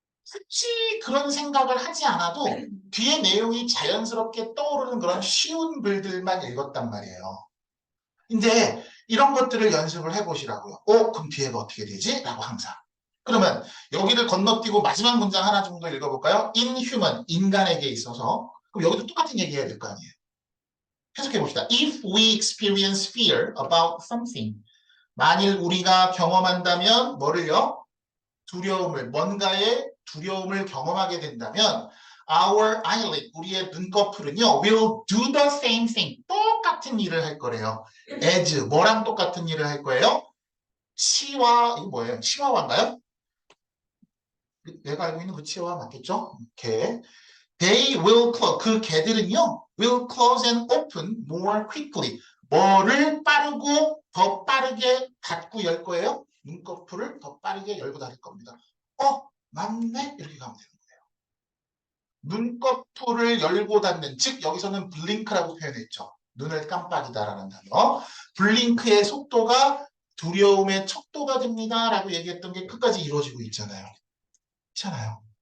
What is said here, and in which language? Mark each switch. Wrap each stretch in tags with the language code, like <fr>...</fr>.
<ko>굳이 그런 생각을 하지 않아도 뒤에 내용이 자연스럽게 떠오르는 그런 쉬운 글들만 읽었단 말이에요. 이제 이런 것들을 연습을 해보시라고요. 그럼 뒤에가 어떻게 되지? 라고 항상. 그러면 여기를 건너뛰고 마지막 문장 하나 정도 읽어볼까요?</ko> <en>In human,</en> <ko>인간에게 있어서. 그럼 여기도 똑같은 얘기 해야 될 거 아니에요. 해석해 봅시다.</ko> <en>If we experience fear about something,</en> <ko>만일 우리가 경험한다면 뭐를요? 두려움을, 뭔가의 두려움을 경험하게 된다면</ko> <en>our eyelid,</en> <ko>우리의 눈꺼풀은요</ko> <en>will do the same thing,</en> <ko>똑같은 일을 할 거래요. as, 뭐랑 똑같은 일을 할 거예요? 이거 뭐예요? 치와와인가요? 내가 알고 있는 그 치와와 맞겠죠? 개.</ko> <en>They will close,</en> <ko>그 개들은요</ko> <en>will close and open more quickly,</en> <ko>뭐를 더 빠르게 닫고 열 거예요? 눈꺼풀을 더 빠르게 열고 닫을 겁니다. 맞네? 이렇게 가면 되는 거예요. 눈꺼풀을 열고 닫는, 즉 여기서는 블링크라고 표현했죠. 눈을 깜빡이다라는 단어. 블링크의 속도가 두려움의 척도가 됩니다 라고 얘기했던 게 끝까지 이루어지고 있잖아요. 있잖아요.</ko>